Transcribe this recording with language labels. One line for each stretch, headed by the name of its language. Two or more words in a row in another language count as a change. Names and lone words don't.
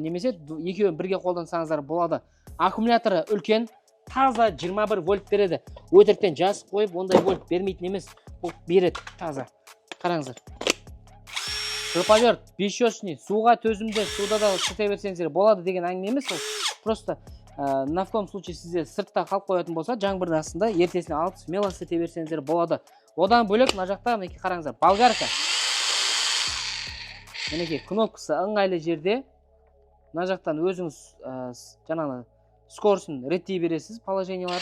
Kazakh: Немесе екеуін бірге қолдансаңыздар болады. Аккумуляторы үлкен, таза 21 вольт береді. Өтіріктен жазып қойып, ондай вольт бермейтін емес. Бұл береді таза. Қараңыздар.
Russian: Шурповерт, бесчетный,
Kazakh: суға төзімді, суда да сыте берсеңіздер болады деген әңгіме емес.
Russian: Просто на в том случае
Kazakh: сізде сыртта қалып қоятын болса, жаңбырдың астында ертесіне алып смело сыте берсеңіздер болады. Одан бөлек мына жақта мінекей қараңыздар, болгарка. Мінекей кнопкасы ыңғайлы жерде. Мына жақтан өзіңіз жаңағы скоростын реттей бересіз положенияларын.